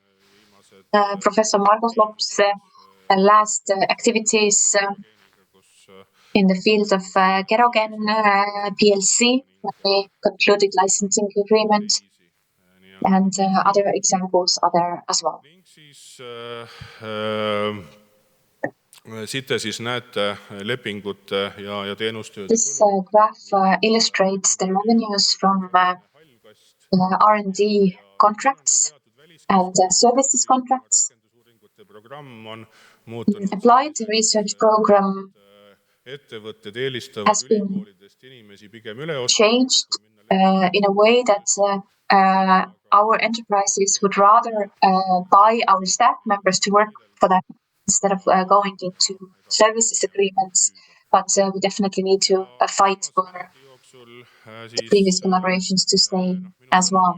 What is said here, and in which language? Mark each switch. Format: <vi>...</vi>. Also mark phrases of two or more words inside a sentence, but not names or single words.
<en>Professor Margus Lop's last activities in the field of Kerogen PLC, when we concluded licensing agreement, and other examples are there as well.</en> <et>ning siis siit te siis näete lepingute ja teenustööde</et> <en>This graph illustrates the revenues from R&D contracts and services contracts.</en> <et>programm on muutunud</et> <en>Applied research program</en> <et>ettevõtted eelistavad</et> <en>has been</en> <et>ülikoolidest inimesi pigem üle osta.</et> <en>changed in a way that our enterprises would rather buy our staff members to work for them instead of going into services agreements. But we definitely need to fight for the previous collaborations to stay as well.</en>